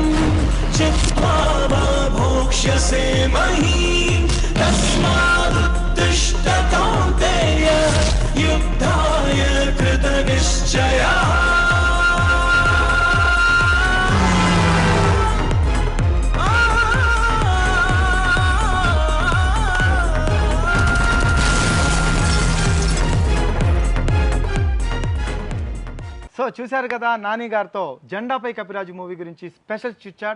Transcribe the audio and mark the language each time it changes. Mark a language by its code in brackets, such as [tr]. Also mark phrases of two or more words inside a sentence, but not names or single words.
[sa] जित्वा वा भोक्ष्यसे महीम् तस्मादुत्तिष्ठ कौन्तेय युद्धाय कृतनिश्चयः. [te] సో చూశారు కదా నాని గారితో జెండాపై కపిరాజు మూవీ గురించి [en] special chit chat.